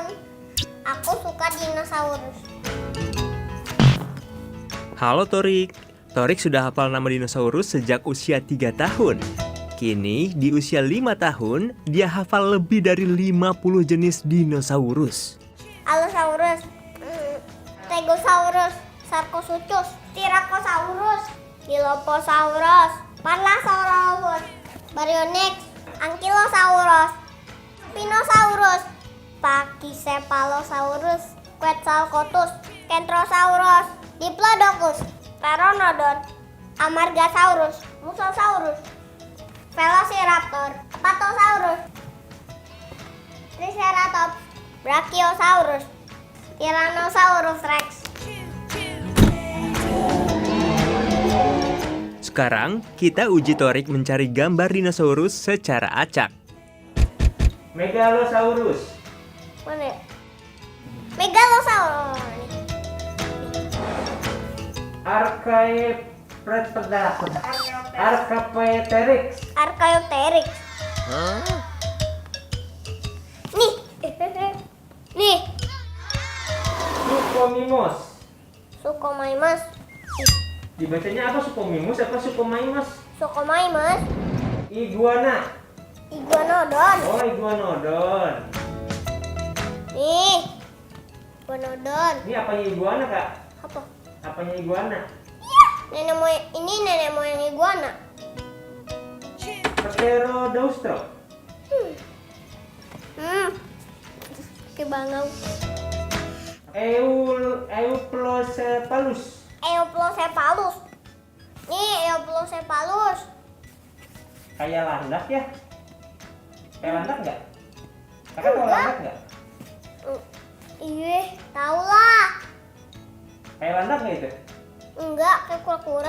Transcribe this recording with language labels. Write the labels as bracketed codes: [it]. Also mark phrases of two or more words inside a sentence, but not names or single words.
[id] Aku suka dinosaurus. Halo Torik. Torik sudah hafal nama dinosaurus sejak usia 3 tahun. Kini di usia 5 tahun, dia hafal lebih dari 50 jenis dinosaurus. Allosaurus, Stegosaurus, Sarcosuchus, Tyrannosaurus, Dilophosaurus, Paralasaurus, Baryonyx, Ankylosaurus, Spinosaurus, Pachycephalosaurus, Quetzalcoatlus, Kentrosaurus, Diplodocus, Pteranodon, Amargasaurus, Mosasaurus, Velociraptor, Apatosaurus, Triceratops, Brachiosaurus, Tyrannosaurus Rex. Sekarang, kita uji Torik mencari gambar dinosaurus secara acak. Megalosaurus. Mana ya? Megalosaurus. Archaeopteryx. Archaeopteryx. Nih. Nih. Suchomimus. Suchomimus. Dibacanya apa? Suchomimus apa Suchomimus? Suchomimus. Iguana. Iguanodon. Oh, iguanodon. Nih. Iguanodon. Ini apanya iguana, Kak? Apa? Apanya iguana? Ini nenek moyang iguana. Pterodaustro. Kebangau. Euplocephalus. Euplocephalus. Nih, Euplocephalus. Kayak landak ya? Kayak landak nggak? Kakak tahu Enggak. landak nggak? Iya, tau lah. Kayak landak nggak itu? Enggak, kayak kura-kura.